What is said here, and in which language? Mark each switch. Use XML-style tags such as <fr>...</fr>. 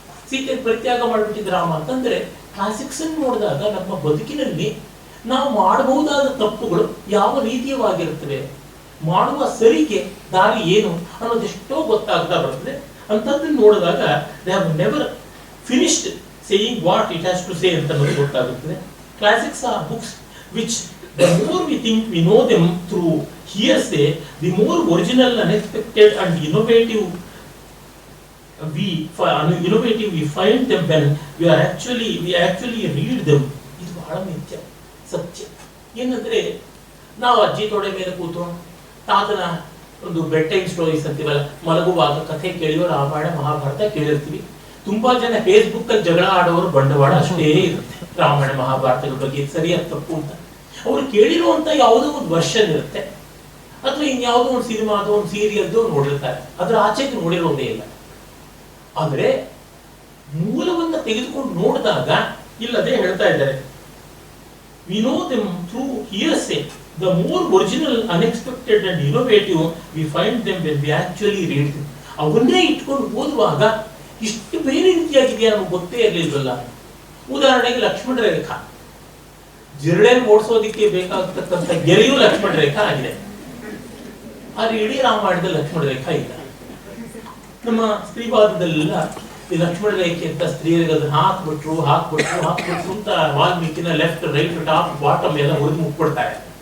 <kn>ಸೀತೆ ಪರಿತ್ಯಾಗ ಮಾಡಿಬಿಟ್ಟಿದ್ದ ರಾಮ ಅಂತಂದ್ರೆ ಕ್ಲಾಸಿಕ್ಸ್ ಅನ್ನು ನೋಡಿದಾಗ ನಮ್ಮ ಬದುಕಿನಲ್ಲಿ ನಾವು ಮಾಡಬಹುದಾದ ತಪ್ಪುಗಳು ಯಾವ ರೀತಿಯವಾಗಿರುತ್ತವೆ, ಮಾಡುವ ಸರಿಗೆ ದಾರಿ ಏನು ಅನ್ನೋದೆಷ್ಟೋ ಗೊತ್ತಾಗ್ತಾ ಬರ್ತದೆ. ಅಂತದನ್ನು ನೋಡಿದಾಗ</kn> <en>they have never finished saying what it has to say</en> <kn>ಅಂತ ನಮಗೆ ಗೊತ್ತಾಗುತ್ತದೆ.</kn> <en>Classics are books which the more we think we know them through hearsay, the more original, unexpected and innovative we find them when we actually read them.</en> <kn>ಇದು ಬಹಳ ನಿತ್ಯ ಸತ್ಯ. ಏನಂದ್ರೆ ನಾವು ಅಜ್ಜಿ ತೊಡೆ ಮೇಲೆ ಕೂತು ತಾತನ ಒಂದು</kn> <en>bedtime stories</en> <kn>ಅಂತೀವಲ್ಲ, ಮಲಗುವಾಗ ಕಥೆ ಕೇಳಿಯೋ ರಾಮಾಯಣ ಮಹಾಭಾರತ ಕೇಳಿರ್ತೀವಿ. ತುಂಬಾ ಜನ ಫೇಸ್ಬುಕ್ ಅಲ್ಲಿ ಜಗಳ ಆಡೋರು ಬಂಡವಾಳ ಅಷ್ಟೇ ಇರುತ್ತೆ ರಾಮಾಯಣ ಮಹಾಭಾರತಗಳ ಬಗ್ಗೆ, ಸರಿಯಾದ ತಪ್ಪು ಅಂತ. ಅವ್ರು ಕೇಳಿರುವಂತ ಯಾವುದೋ ಒಂದು ವರ್ಷನ್ ಇರುತ್ತೆ, ಅಥವಾ ಇನ್ಯಾವುದೋ ಒಂದು ಸಿನಿಮಾದೋ ಒಂದು ಸೀರಿಯಲ್ದೋ ನೋಡಿರ್ತಾರೆ, ಅದ್ರ ಆಚೆಗೆ ನೋಡಿರೋದೇ ಇಲ್ಲ. ಆದ್ರೆ ಮೂಲವನ್ನ ತೆಗೆದುಕೊಂಡು ನೋಡಿದಾಗ ಇಲ್ಲದೆ ಹೇಳ್ತಾ ಇದ್ದಾರೆ,</kn> <en>we know them through hearsay, the more original, unexpected and innovative we find them when we actually read them.</en> <kn>ಅವನ್ನೇ ಇಟ್ಕೊಂಡು ಓದುವಾಗ ಇಷ್ಟು ಬೇರೆ ರೀತಿಯಾಗಿದೆಯಾ ನಮ್ಗೆ ಗೊತ್ತೇ ಇರಲಿಲ್ವಲ್ಲ. ಉದಾಹರಣೆಗೆ ಲಕ್ಷ್ಮಣ ರೇಖಾ, ಜಿರಳೆ ಓಡಿಸೋದಿಕ್ಕೆ ಬೇಕಾಗತಕ್ಕಂಥ ಗೆರೆಯೂ ಲಕ್ಷ್ಮಣ ರೇಖಾ ಆಗಿದೆ. ಆದ್ರೆ ಇಡೀ ರಾಮಾಯಣದ ಲಕ್ಷ್ಮಣ ರೇಖಾ ಇಲ್ಲ. ನಮ್ಮ ಸ್ತ್ರೀವಾದದಲ್ಲೆಲ್ಲ ಈ ಲಕ್ಷ್ಮಣ ರೇಖೆ ಅಂತ ಸ್ತ್ರೀಯರಿಗೆ ಅದನ್ನ ಹಾಕ್ಬಿಟ್ರು ಅಂತ ವಾಲ್ಮೀಕಿನ</kn> <en>left right top bottom</en> <kn>ಎಲ್ಲ ಹೊರದು ಮುಕ್ಕೊಡ್ತಾರೆ.</kn>